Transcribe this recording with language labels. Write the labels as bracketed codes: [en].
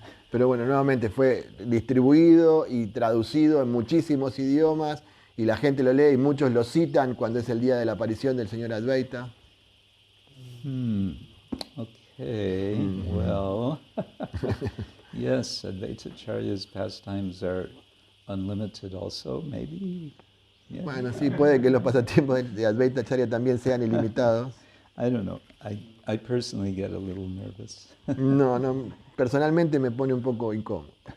[es] Pero bueno, nuevamente fue distribuido y traducido en muchísimos idiomas y la gente lo lee y muchos lo citan cuando es el día de la aparición del señor Advaita. [en] Okay, well, yes, Advaita Acharya's pastimes are unlimited also, maybe. Yeah. [es] Bueno, sí, puede que los pasatiempos de Advaita Acharya también sean ilimitados. [en] I don't know. I personally get a little nervous. [es] No, personalmente me pone un poco incómodo.